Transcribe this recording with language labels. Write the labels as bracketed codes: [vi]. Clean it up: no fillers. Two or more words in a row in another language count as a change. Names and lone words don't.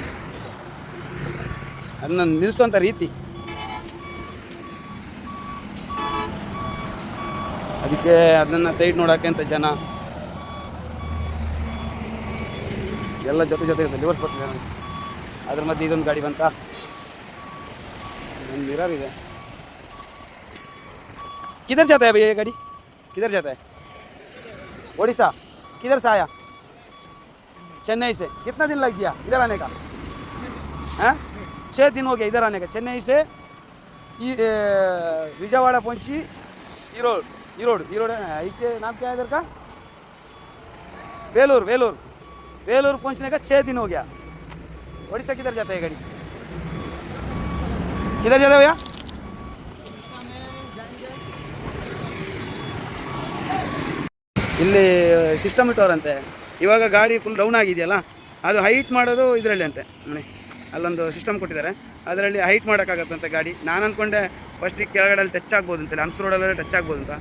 [kn] ಅದನ್ನು ನಿಲ್ಲಿಸೋಂಥ ರೀತಿ, ಅದಕ್ಕೆ ಅದನ್ನು ಸೈಡ್ ನೋಡೋಕ್ಕೆ ಅಂತ ಜನ ಎಲ್ಲ ಜೊತೆ ಲಿವರ್ಸ್ ಬರ್ತಿದೆ ನೋಡಿ. ಅದ್ರ ಮಧ್ಯೆ ಇದೊಂದು ಗಾಡಿ ಬಂತ, ಒಂದು ಮಿರರ್ ಇದೆ. [hi] किधर जाता है भैया ये गाड़ी? किधर जाता है? ओडिशा किधर से आया? चेन्नई से। कितना दिन लग गया इधर आने का? हाँ 6 दिन हो गया इधर आने का। चेन्नई से विजयवाड़ा पहुंची ईरोड ईरोड ईरोड इसके नाम क्या है इधर का? वेलूर वेलूर वेलूर पहुंचने का 6 दिन हो गया। उड़ीसा किधर जाता है गाड़ी? किधर जाता है भैया? [kn] ಇಲ್ಲಿ ಸಿಸ್ಟಮ್ ಇಟ್ಟವ್ರಂತೆ. ಇವಾಗ ಗಾಡಿ [en] full down [kn] ಆಗಿದೆಯಲ್ಲ, ಅದು ಹೈಟ್ ಮಾಡೋದು ಇದರಲ್ಲಿ ಅಂತೆ ನೋಡಿ. ಅಲ್ಲೊಂದು ಸಿಸ್ಟಮ್ ಕೊಟ್ಟಿದ್ದಾರೆ, ಅದರಲ್ಲಿ ಹೈಟ್ ಮಾಡೋಕ್ಕಾಗತ್ತಂತೆ ಗಾಡಿ. ನಾನು ಅಂದ್ಕೊಂಡೆ ಫಸ್ಟಿಗೆ ಕೆಳಗಡೆಲ್ಲಿ ಟಚ್ ಆಗ್ಬೋದು ಅಂತೇಳಿ, ಹಂಪ್ಸ್ ರೋಡಲ್ಲಿ ಟಚ್ ಆಗ್ಬೋದು ಅಂತ.